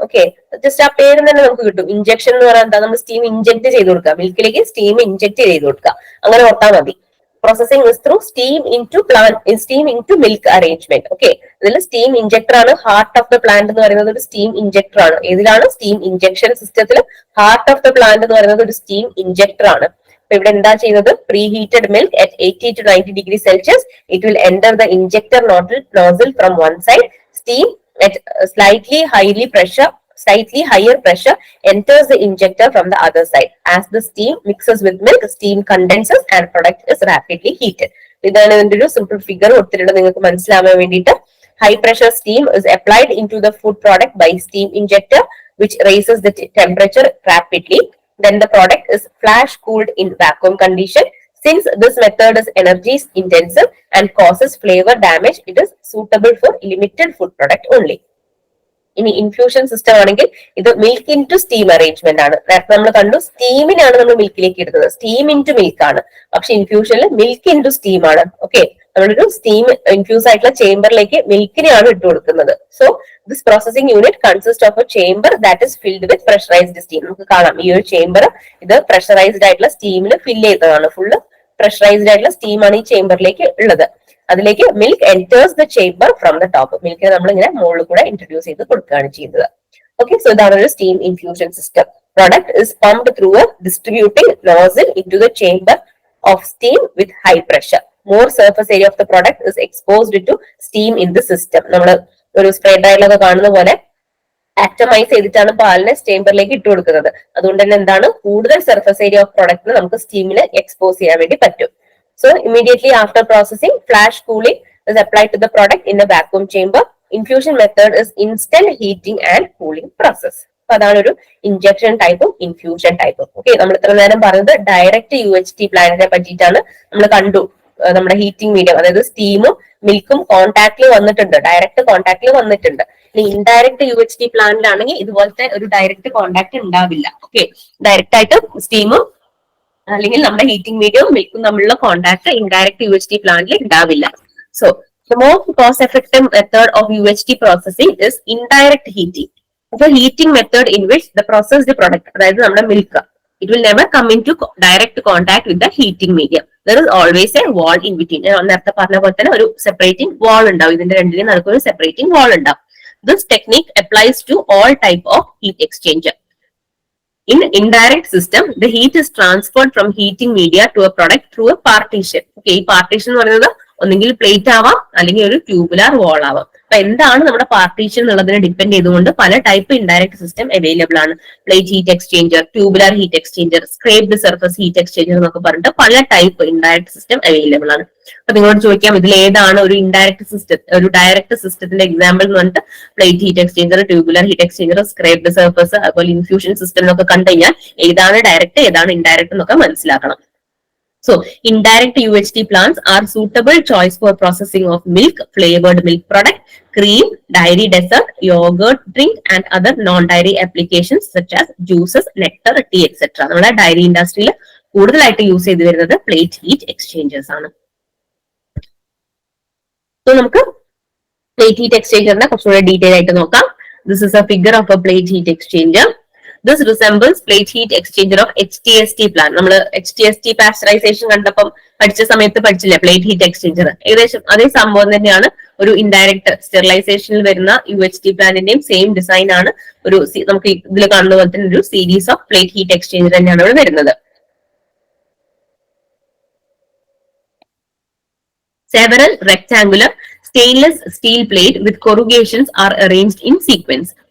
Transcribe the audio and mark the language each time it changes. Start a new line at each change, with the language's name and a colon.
Malayalam: Okay, just ആ പേര് തന്നെ നമുക്ക് കിട്ടും. ഇൻജെക്ഷൻ എന്ന് പറഞ്ഞാൽ എന്താ, നമ്മൾ സ്റ്റീം ഇൻജെക്ട് ചെയ്ത് കൊടുക്കുക, മിൽക്കിലേക്ക് സ്റ്റീം ഇൻജെക്ട് ചെയ്ത് കൊടുക്കുക, അങ്ങനെ ഓർത്താൽ മതി.
English: Processing is through steam into milk arrangement.
Malayalam: Okay, ഇതിൽ സ്റ്റീം ഇൻജെക്ടർ ആണ്
English: heart of the plant
Malayalam: എന്ന് പറയുന്നത് ഒരു സ്റ്റീം ഇൻജെക്ടർ ആണ്. ഇതിലാണ് സ്റ്റീം ഇൻജെക്ഷൻ സിസ്റ്റത്തിൽ
English: heart of the plant
Malayalam: എന്ന് പറയുന്നത് ഒരു സ്റ്റീം ഇൻജെക്ടർ ആണ്. അപ്പൊ ഇവിടെ എന്താ ചെയ്യുന്നത്,
English: Pre heated milk at 80 to 90 degrees Celsius, it will enter the injector nozzle from one side. Steam at slightly higher pressure enters the injector from the other side. As the steam mixes with milk, steam condenses and product is rapidly heated.
Malayalam: ഇതാണ് ഇതിന്റെ ഒരു simple figure കൊടുത്തിട്ടുണ്ട് നിങ്ങൾക്ക് മനസ്സിലാവാൻ വേണ്ടിയിട്ട്.
English: High pressure steam is applied into the food product by steam injector, which raises the temperature rapidly. Then the product is flash cooled in vacuum condition. Since this method is energy intensive and causes flavor damage, it is suitable for limited food product only.
Malayalam: ഇനി infusion system ആണെങ്കിൽ ഇത് milk in to steam arrangement ആണ്. നേരത്തെ നമ്മൾ കണ്ടു സ്റ്റീമിനാണ് നമ്മൾ മിൽക്കിലേക്ക് ഇടുന്നത്, steam in to milk ആണ്. പക്ഷെ ഇൻഫ്യൂഷനിൽ മിൽക്ക് ഇൻ ടു സ്റ്റീം ആണ്. ഓക്കെ, നമ്മളൊരു സ്റ്റീം ഇൻഫ്യൂസ് ആയിട്ടുള്ള ചേംബറിലേക്ക് മിൽക്കിനെയാണ് ഇട്ട് കൊടുക്കുന്നത്.
English: So this processing unit consist of a chamber that is filled with pressurised steam.
Malayalam: നമുക്ക് കാണാം ഈ ഒരു ചേംബർ ഇത് പ്രഷറൈസ്ഡ് ആയിട്ടുള്ള സ്റ്റീമിൽ ഫില്ല് ചെയ്തതാണ്. ഫുള്ള് പ്രഷറൈസ്ഡ് ആയിട്ടുള്ള സ്റ്റീമാണ് ഈ ചേംബറിലേക്ക് ഉള്ളത്. അതിലേക്ക്
English: Milk enters the chamber from the top.
Malayalam: മിൽക്കിനെ നമ്മൾ ഇങ്ങനെ മുകളിൽ കൂടെ ഇൻട്രൊഡ്യൂസ് ചെയ്ത് കൊടുക്കുകയാണ് ചെയ്യുന്നത്. ഓക്കെ, സോ ഇതാണ് ഒരു steam infusion system.
English: Product is pumped through a distributing nozzle into the chamber of steam with high pressure. More surface area of the product is exposed to steam in the system.
Malayalam: നമ്മൾ ഒരു spray ഡ്രയറിലൊക്കെ കാണുന്ന പോലെ ആറ്റമൈസ് ചെയ്തിട്ടാണ് പാലിനെ ചേംബറിലേക്ക് ഇട്ട് കൊടുക്കുന്നത്. അതുകൊണ്ട് തന്നെ എന്താണ്, കൂടുതൽ സർഫസ് ഏരിയ ഓഫ് പ്രൊഡക്റ്റിന് നമുക്ക് സ്റ്റീമിന് എക്സ്പോസ് ചെയ്യാൻ വേണ്ടി പറ്റും.
English: So immediately after processing, flash cooling is applied to the product in a vacuum chamber. Infusion method is instant heating and cooling process.
Malayalam: അപ്പൊ അതാണ് ഒരു ഇഞ്ചക്ഷൻ ടൈപ്പും ഇൻഫ്യൂഷൻ ടൈപ്പും. ഓക്കെ, നമ്മൾ ഇത്ര നേരം പറഞ്ഞത് ഡയറക്റ്റ് UHT പ്ലാന്റിനെ പറ്റിയിട്ടാണ്. നമ്മൾ കണ്ടു നമ്മുടെ ഹീറ്റിംഗ് മീഡിയം, അതായത് സ്റ്റീമും മിൽക്കും കോൺടാക്റ്റിൽ വന്നിട്ടുണ്ട്, ഡയറക്റ്റ് കോൺടാക്റ്റിൽ വന്നിട്ടുണ്ട്. ഇനി ഇൻഡയറക്റ്റ് UHT പ്ലാന്റിലാണെങ്കിൽ ഇതുപോലത്തെ ഒരു ഡയറക്റ്റ് കോൺടാക്ട് ഉണ്ടാവില്ല. ഓക്കെ, ഡയറക്റ്റ് ആയിട്ട് സ്റ്റീമും അല്ലെങ്കിൽ നമ്മുടെ ഹീറ്റിംഗ് മീഡിയവും മിൽക്കും തമ്മിലുള്ള കോൺടാക്ട് ഇൻഡയറക്റ്റ് UHT പ്ലാന്റിൽ ഉണ്ടാവില്ല.
English: So the most cost effective method of UHT processing is indirect heating. അപ്പൊ heating method in which the processed product,
Malayalam: അതായത് നമ്മുടെ milk,
English: It will never come into direct contact with the heating medium. There is always a wall in between.
Malayalam: ഞാൻ നേരത്തെ പറഞ്ഞ പോലെ തന്നെ ഒരു separating വാൾ ഉണ്ടാവും, ഇതിന്റെ രണ്ടിനും നടക്കുന്ന ഒരു സെപ്പറേറ്റിംഗ് വാൾ ഉണ്ടാവും.
English: This technique applies to all type of heat exchanger. In indirect system, the heat is transferred from heating media to a product through a partition.
Malayalam: Okay, ഈ partition എന്ന് പറയുന്നത് ഒന്നെങ്കിൽ പ്ലേറ്റ് ആവാം അല്ലെങ്കിൽ ഒരു ട്യൂബുലാർ വാൾ ആവാം. അപ്പൊ എന്താണ് നമ്മുടെ പാർട്ടീഷൻ എന്നുള്ളതിനെ ഡിപ്പെൻഡ് ചെയ്തുകൊണ്ട് പല ടൈപ്പ് ഇൻഡയറക്ട് സിസ്റ്റം അവൈലബിൾ ആണ്. Plate heat exchanger, tubular heat exchanger, സ്ക്രേപ്ഡ് surface heat exchanger എന്നൊക്കെ പറഞ്ഞിട്ട് പല ടൈപ്പ് ഇൻഡയറക്ട് സിസ്റ്റം അവൈലബിൾ ആണ്. അപ്പൊ നിങ്ങളോട് ചോദിക്കാം ഇതിൽ ഏതാണ് ഒരു ഇൻഡയറക്ട് സിസ്റ്റം, ഒരു ഡയറക്ട് സിസ്റ്റത്തിന്റെ എക്സാമ്പിൾ എന്ന് പറഞ്ഞിട്ട് plate heat exchanger, tubular heat exchanger, സ്ക്രേപ്ഡ് surface, അതുപോലെ ഇൻഫ്യൂഷൻ സിസ്റ്റം എന്നൊക്കെ കണ്ടു കഴിഞ്ഞാൽ ഏതാണ് ഡയറക്ട് ഏതാണ് ഇൻഡയറക്ട് എന്നൊക്കെ മനസ്സിലാക്കണം.
English: So, indirect UHT plants are suitable choice for processing of milk, flavored milk product, cream, dairy dessert, yogurt, drink and other non-dairy applications such as juices, nectar, tea, etc.
Malayalam: നമ്മുടെ diary ഇൻഡസ്ട്രിയിൽ കൂടുതലായിട്ട് use ചെയ്ത് വരുന്നത് plate heat exchangers ആണ്. So നമുക്ക് plate heat എക്സ്ചേഞ്ചറിനെ കുറച്ചുകൂടെ detail ആയിട്ട് നോക്കാം.
English: This is a figure of a plate heat exchanger. This resembles plate heat exchanger of HTST plant.
Malayalam: നമ്മൾ HTST പാസ്ചറൈസേഷൻ കണ്ടപ്പം പഠിച്ച സമയത്ത് പഠിച്ചില്ലേ പ്ലേറ്റ് ഹീറ്റ് എക്സ്ചേഞ്ചർ, ഏകദേശം അതേ സംഭവം തന്നെയാണ്. ഒരു ഇൻഡയറക്ട് സ്റ്റെറിലൈസേഷനിൽ വരുന്ന UHT പ്ലാന്റിന്റെയും സെയിം ഡിസൈൻ ആണ്. ഒരു നമുക്ക് ഇതിൽ കാണുന്ന പോലെ തന്നെ ഒരു series of plate heat exchanger തന്നെയാണ് ഇവിടെ വരുന്നത്.
English: Several rectangular stainless steel plate with corrugations are arranged in sequence.